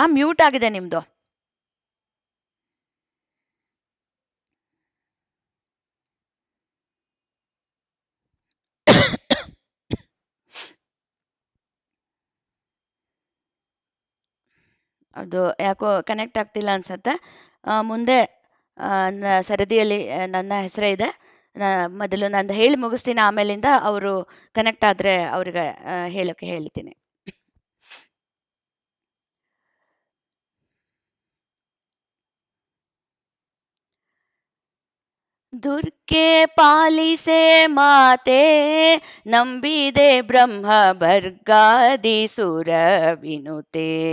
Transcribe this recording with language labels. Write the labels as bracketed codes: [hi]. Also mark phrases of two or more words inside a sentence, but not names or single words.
[kn] ಮ್ಯೂಟ್ ಆಗಿದೆ ನಿಮ್ದು. ಅದು ಯಾಕೋ ಕನೆಕ್ಟ್ ಆಗ್ತಿಲ್ಲ ಅನ್ಸತ್ತೆ. ಮುಂದೆ ಸರದಿಯಲ್ಲಿ ನನ್ನ ಹೆಸರೇ ಇದೆ. ಮೊದಲು ನಂದು ಹೇಳಿ ಮುಗಿಸ್ತೀನಿ, ಆಮೇಲಿಂದ ಅವರು ಕನೆಕ್ಟ್ ಆದರೆ ಅವ್ರಿಗೆ ಹೇಳೋಕ್ಕೆ ಹೇಳ್ತೀನಿ. ದುರ್ಗೆ ಪಾಲಿಸೆ ಮಾತೆ, ನಂಬಿದೆ ಬ್ರಹ್ಮ ಭರ್ಗಾದಿ ಸುರ ವಿನುತೆ.